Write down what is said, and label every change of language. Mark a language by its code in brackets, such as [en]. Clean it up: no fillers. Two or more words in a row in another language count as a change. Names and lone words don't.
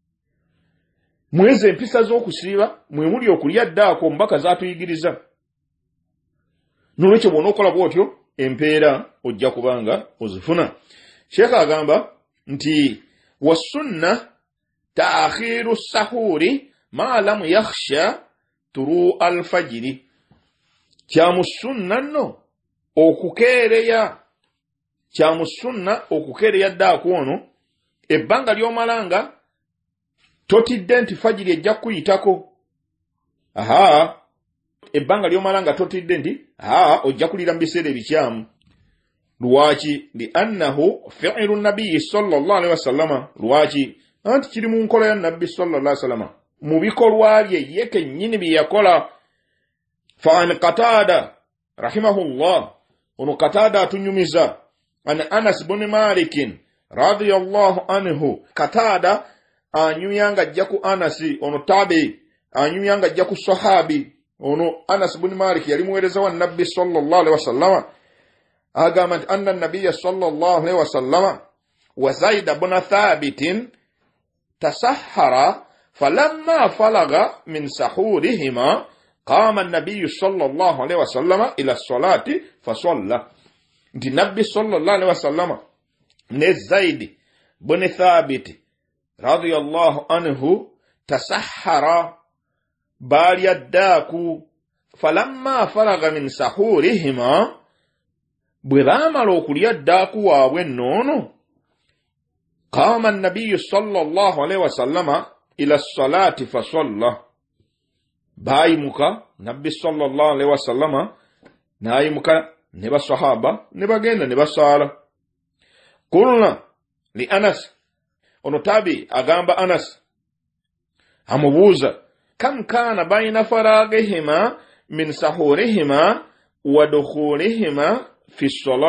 [lg] Mwezi empisa z'okusiiba mwe muli okulya ddaaku omubaka z'atuyigiriza. Nolwekyo bw'onookola bw'otyo empeera ojja kubanga ozifuna. Sheikh agamba nti [ar] والسنة تأخير السحور ما لم يخش طلوع الفجر. [lg] Kyamusunna nno okukeereya ddaaku ono ebbanga ly'omalanga totidde nti fajiri ejja kuyitako. Ebbanga ly'omalanga totidde nti ojja kulira mu biseera ebikyamu. Lwaki? [ar] لأنه فعل النبي صلى الله عليه وسلم. [lg] Lwaki? Anti kiri mu nkola ya nabbi [ar] صلى الله عليه وسلم, [lg] mu bikolwa bye ye kennyini bye yakola. [ar] فعن قتادة رحمه الله, [lg] ono Qatada atunyumiza, [ar] عن أنس بن مالك رضي الله عنه. [lg] Qatada anyumyanga ajja ku Anasi, ono tabi anyumyanga ajja ku sahabi ono Anas bin Malik yali muweereza wa nabbi [ar] صلى الله عليه وسلم. [lg] Agamba nti [ar] أن النبي صلى الله عليه وسلم وزيد بن ثابت تسحرا فلما فرغا من سحورهما قام النبي صلى الله عليه وسلم إلى الصلاة فصلى. [lg] Nti nabbi [ar] صلى الله عليه وسلم [lg] ne Zaid bin Thabit [ar] رضي الله عنه تسحرا, [lg] balya ddaaku. [ar] فلما فرغا من سحورهما, [lg] bwe baamala okulya ddaaku waabwe nnoono, [ar] قام النبي صلى الله عليه وسلم إلى الصلاة فصلى. [lg] Baayimuka, nabbi [ar] صلى الله عليه وسلم [lg] n'ayimuka ne basahaba ne bagenda ne basaala. [ar] قلنا لأنس, [lg] ono tabi agamba Anas, amubuuza [ar] كم كان بين فراغهما من سحورهما ودخولهما في الصلاة.